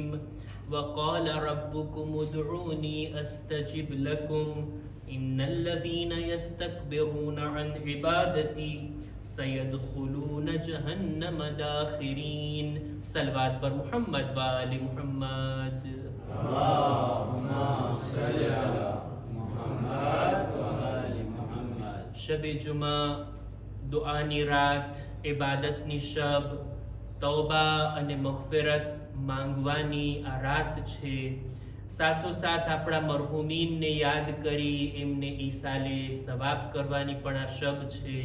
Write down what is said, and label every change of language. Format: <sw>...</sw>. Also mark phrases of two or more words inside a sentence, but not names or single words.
<ar>وقال ربكم ادعوني أستجب لكم إن الذين يستكبرون عن عبادتي سيدخلون جهنم داخرين.</ar> <fa>صلوات بر محمد و آل محمد.</fa> <ar>اللهم صل على محمد و آل محمد.</ar> <gu>શબ જુમા, દુઆની રાત, ઇબાદતની શબ, તૌબા અને મગફિરત માંગવાની આ રાત છે. સાથોસાથ આપણા મરહુમીનને યાદ કરી એમને ઈસાલે સવાબ કરવાની પણ આ શબ છે.</gu>